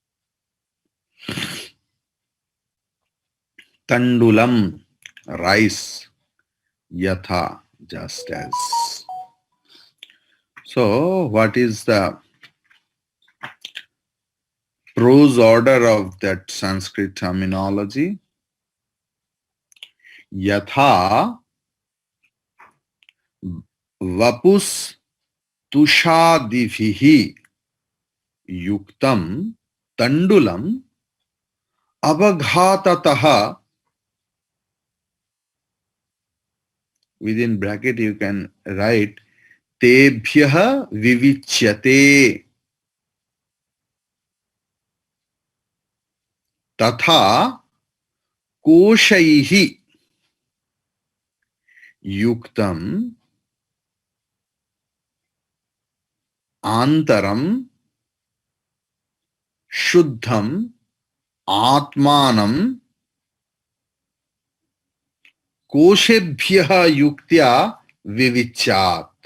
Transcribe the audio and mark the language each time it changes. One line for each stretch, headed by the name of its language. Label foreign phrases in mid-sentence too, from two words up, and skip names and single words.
English: Tandulam, rice, yatha, just as. So, what is the prose order of that Sanskrit terminology?
Sanskrit: यथा वपुः तुषादिभिः युक्तं तण्डुलम् अवघाततः.
English: Within bracket you can write
Sanskrit: तेभ्यः विविच्यते तथा कोशैः युक्तम् आन्तरं शुद्धम् आत्मानं कोशेभ्यः युक्त्या विविच्येत्.